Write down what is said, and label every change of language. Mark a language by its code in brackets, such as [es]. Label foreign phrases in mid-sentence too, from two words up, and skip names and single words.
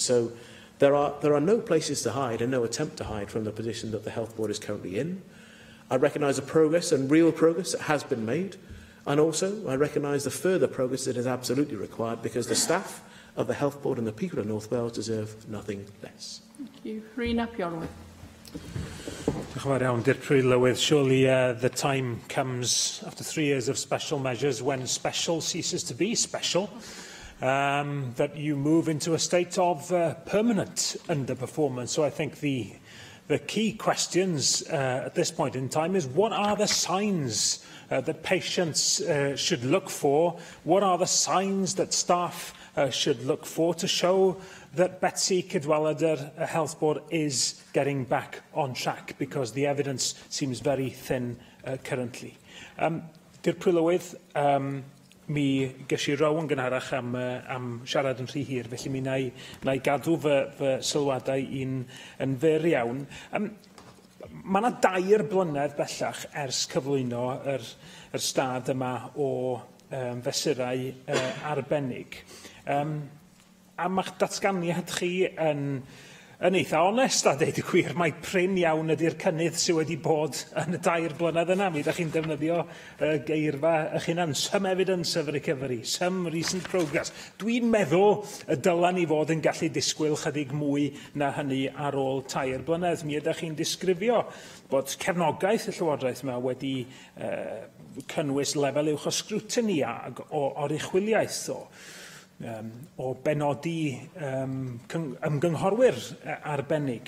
[en] So there are no places to hide and no attempt to hide from the position that the Health Board is currently in. I recognise the progress and real progress that has been made, and also I recognise the further progress that is absolutely required, because the staff of the Health Board and the people of North Wales deserve nothing less. Thank you. Rhys ap Iorwerth. [cy] Diolch yn fawr iawn, Dirprwy Lywydd. [en] Surely the time comes after 3 years of special measures when special ceases to be special, that you move into a state of permanent underperformance. So I think the key questions at this point in time is, what are the signs that patients should look for? What are the signs that staff should look for to show that Betsy Cadwaladr Health Board is getting back on track, because the evidence seems very thin currently. [cy] Dirprwy Lywydd, mi gysi row yn gynharach am siarad yn rhy hir, felly mi na i gadw fy sylwadau yn fyr iawn. Mae yna 2 blynedd bellach ers cyflwyno yr stad yma o fesurau arbennig. A mae'ch datganiad chi yn eitha onest, a deud y gwir. Mae prin iawn ydy'r cynnydd sydd wedi bod yn y 2 blynedd yna. Mi ydych chi'n defnyddio geirfa eich hunan, [en] some evidence of recovery, some recent progress. [cy] Dwi'n meddwl y dylan ni fod yn gallu disgwyl chydig mwy na hynny ar ôl 2 blynedd. Mi ydych chi'n disgrifio bod cefnogaeth y Llywodraeth yma wedi cynnwys lefel uwch o scrutiny o oruchwiliaeth o benodi ymgynghorwyr arbennig.